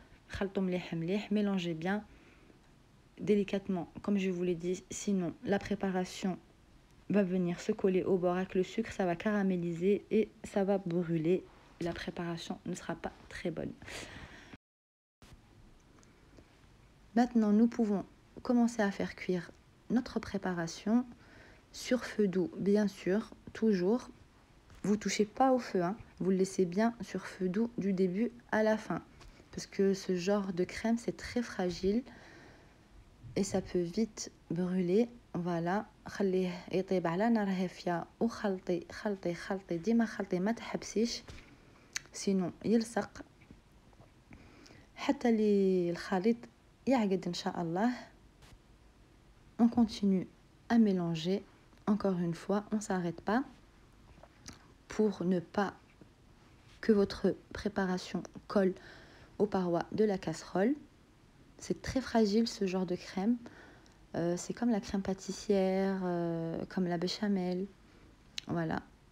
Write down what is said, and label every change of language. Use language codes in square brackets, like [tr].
[ar] خلطوا مليح مليح, [fr] mélangez bien délicatement comme je vous l'ai dit, sinon la préparation va venir se coller au bord avec le sucre, ça va caraméliser et ça va brûler. La préparation ne sera pas très bonne. Maintenant, nous pouvons commencer à faire cuire notre préparation sur feu doux, bien sûr, toujours. Vous touchez pas au feu, hein. Vous le laissez bien sur feu doux du début à la fin. Parce que ce genre de crème, c'est très fragile et ça peut vite brûler. Voilà. [ar] خليه يطيب على نار هافية وخلطي خلطي خلطي ديما خلطي ما تحبسيش سينو يلصق حتى لي الخليط يعقد ان شاء الله. [fr] On continue à mélanger. Encore une fois, on s'arrête pas pour ne pas que votre préparation colle aux parois de la casserole. C'est très fragile ce genre de crème. C'est comme la crème pâtissière, comme la béchamel. Voilà.